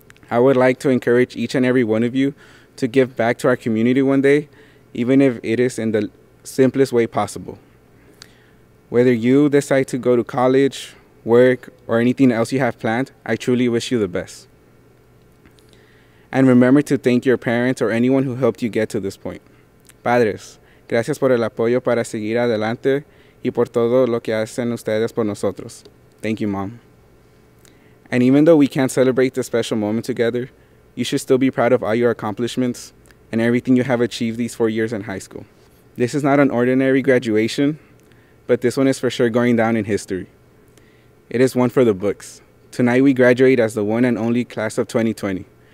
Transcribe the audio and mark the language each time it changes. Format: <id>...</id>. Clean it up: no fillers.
<en>I would like to encourage each and every one of you to give back to our community one day, even if it is in the simplest way possible. Whether you decide to go to college, work, or anything else you have planned, I truly wish you the best. And remember to thank your parents or anyone who helped you get to this point.</en> <es>Padres, gracias por el apoyo para seguir adelante y por todo lo que hacen ustedes por nosotros.</es> <en>Thank you, Mom. And even though we can't celebrate this special moment together, you should still be proud of all your accomplishments and everything you have achieved these 4 years in high school. This is not an ordinary graduation, but this one is for sure going down in history. It is one for the books. Tonight we graduate as the one and only Class of 2020.</en>